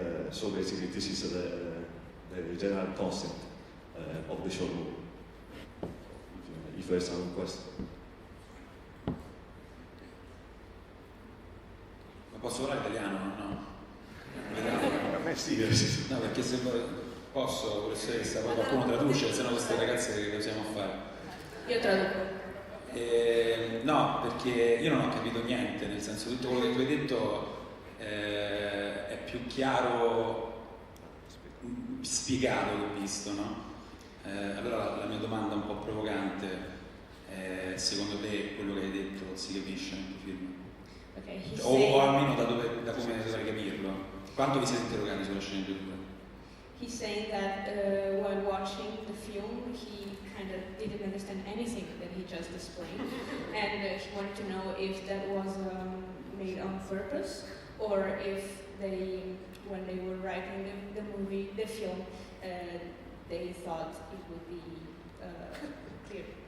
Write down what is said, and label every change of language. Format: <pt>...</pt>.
<en>So basically this is the general concept of the short movie. If there's some question.</en> <it>Ma posso parlare italiano? No. A me sì. No, perché se posso, professoressa, poi qualcuno traduce, se no queste ragazze che possiamo fare? Io traduco. No, perché io non ho capito niente, nel senso tutto quello che tu hai detto è più chiaro spiegato che visto, no? Allora la mia domanda un po' provocante è, secondo te quello che hai detto si capisce nel film?</it> <en>Okay,</en> <it>O almeno da come dovrei capirlo? Quanto vi siete interrogati sulla sceneggiatura?</it> <en>He's saying that while watching the film, he kind of didn't understand anything that he just explained, and he wanted to know if that was made on purpose, or if they, when they were writing the movie, the film, they thought it would be clear.</en>